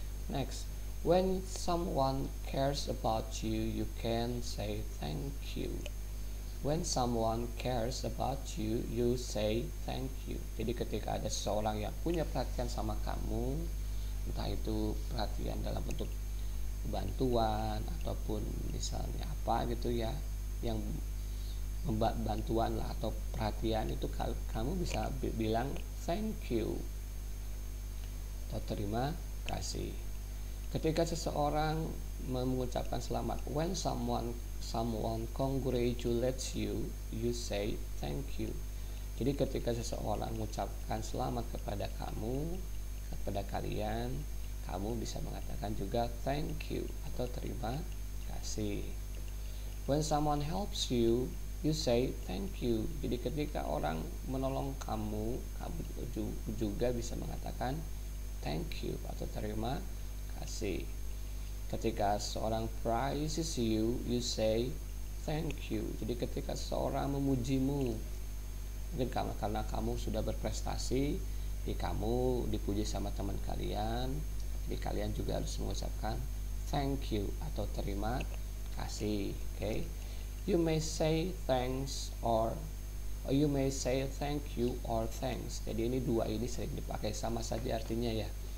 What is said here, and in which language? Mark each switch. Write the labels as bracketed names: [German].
[English] Next, when someone cares about you, you can say thank you. When someone cares about you, you say thank you. [Indonesian] Jadi ketika ada seseorang yang punya perhatian sama kamu, entah itu perhatian dalam bentuk bantuan ataupun misalnya apa gitu ya, yang bantuan lah atau perhatian, itu kamu bisa bilang [English] thank you [Indonesian] atau terima kasih. Ketika seseorang mengucapkan selamat, [English] when someone congratulates you, you say thank you. [Indonesian] Jadi ketika seseorang mengucapkan selamat kepada kamu, kepada kalian, kamu bisa mengatakan juga [English] thank you [Indonesian] atau terima kasih. [English] When someone helps you, you say thank you. [Indonesian] Jadi ketika orang menolong kamu, kamu juga bisa mengatakan [English] thank you [Indonesian] atau terima kasih. Ketika seorang [English] praises you, you say thank you. [Indonesian] Jadi ketika seorang memujimu, mungkin karena kamu sudah berprestasi, jadi kamu dipuji sama teman kalian, jadi kalian juga harus mengucapkan [English] thank you [Indonesian] atau terima kasih. [English] Okay? You may say thanks or you may say thank you or thanks. [Indonesian] Jadi ini dua ini sering dipakai sama saja artinya ya.